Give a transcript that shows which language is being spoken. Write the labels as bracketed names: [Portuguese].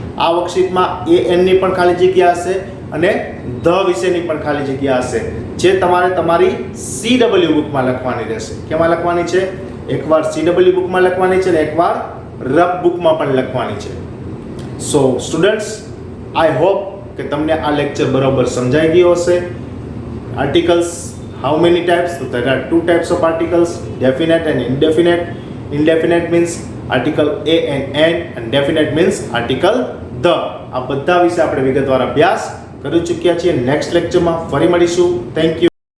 [Gujarati] આ વર્કશીટમાં એનની પણ ખાલી જગ્યા હશે અને ધ વિશેની પણ ખાલી જગ્યા હશે, જે તમારે તમારી CW બુકમાં લખવાની રહેશે. કેમાં લખવાની છે? એકવાર CW બુકમાં લખવાની છે અને એકવાર રફ બુકમાં પણ લખવાની છે. [English] so students, I hope [Gujarati] કે તમને આ લેક્ચર બરાબર સમજાઈ ગયો હશે. [English] Articles, how many types? So there are 2 types of articles, definite and indefinite. Indefinite means article a and n, and definite means article the. [Gujarati] આ બધા વિશે આપણે વિગતવાર અભ્યાસ કરી ચૂક્યા છીએ. નેક્સ્ટ લેક્ચરમાં ફરી મળીશું. Thank you.